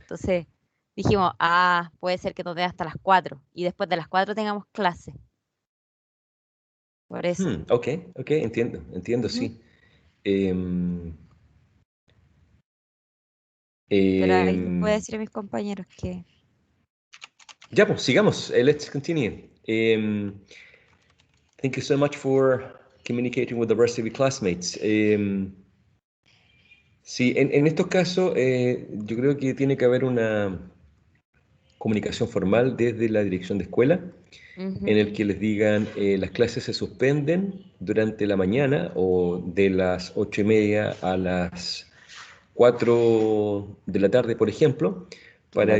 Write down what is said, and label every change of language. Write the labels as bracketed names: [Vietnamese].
[Spanish] Entonces dijimos, ah, puede ser que nos den hasta las 4 y después de las 4 tengamos clase. Por eso. Ok, ok, entiendo, entiendo, Ujú. sí. Em, Pero ahí les voy a decir a mis compañeros que... ya, pues, sigamos. [English] Let's continue. Thank you so much for communicating with the rest of your classmates. [Spanish] Sí, en estos casos yo creo que tiene que haber una comunicación formal desde la dirección de escuela en Ujú, el que les digan las clases se suspenden durante la mañana o de las 8:30 a las 4 de la tarde, por ejemplo, para